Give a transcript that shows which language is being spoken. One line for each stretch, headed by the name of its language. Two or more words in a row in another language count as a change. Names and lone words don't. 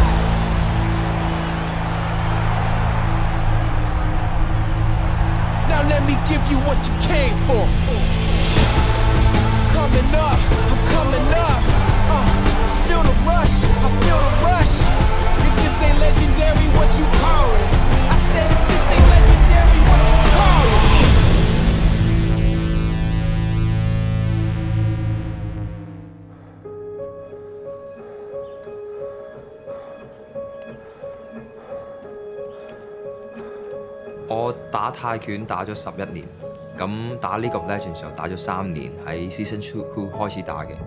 English: Now let me give you what you came for. Coming up, I'm coming up. Feel the rush, I feel the rush. If this ain't legendary, what you call it? I said if this ain't legendary, what you call it?
Cantonese: 我打泰拳打咗11年，咁打呢個 Legend 時候打咗3年，喺 Season 2開始打嘅。